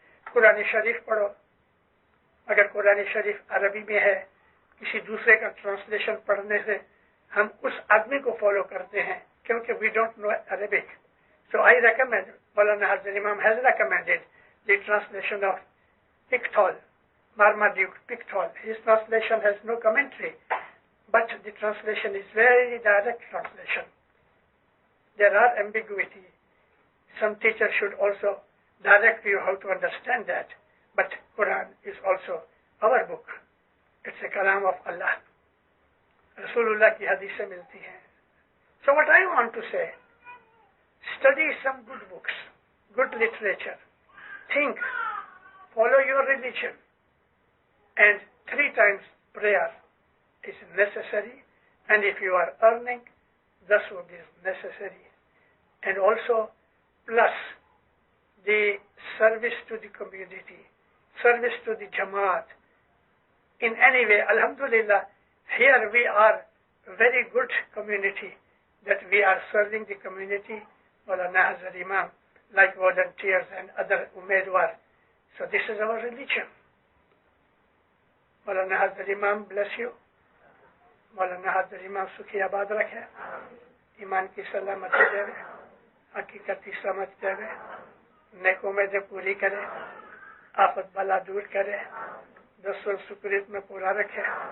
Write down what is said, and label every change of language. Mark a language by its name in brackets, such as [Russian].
[Urdu] قرآن شریف پڑھو، اگر قرآن شریف عربی میں ہے کسی دوسرے کا ٹرانسلیشن پڑھنے سے ہم اس آدمی کو فالو کرتے ہیں کیونکہ [English] We don't know Arabic. So I recommend, Maulana Hazrat Imam has recommended the translation of Pickthall, Marmaduke Pictol. His translation has no commentary, but the translation is very direct translation. There are ambiguity. Some teacher should also direct you how to understand that. But Quran is also our book. It's a kalam of Allah. [Urdu] Rasulullah ki hadithin milti hai. [English] So what I want to say, study some good books, good literature. Think, follow your religion. And 3 times prayer is necessary. And if you are earning, thus what is necessary. And also plus the service to the community, service to the Jamaat. In any way, alhamdulillah, here we are a very good community that we are serving the community, Maulana Hazar Imam, like volunteers and other Umedwar, So this is our religion. Maulana Hazrat Imam bless you. [Urdu] مولانا حضرت امام سکھی آباد رکھے, ایمان کی سلامتی دے, حقیقت کی سمجھ دے, نیک امیدیں پوری کرے, آفت بلا دور کرے, دستور سکریت میں پورا رکھے.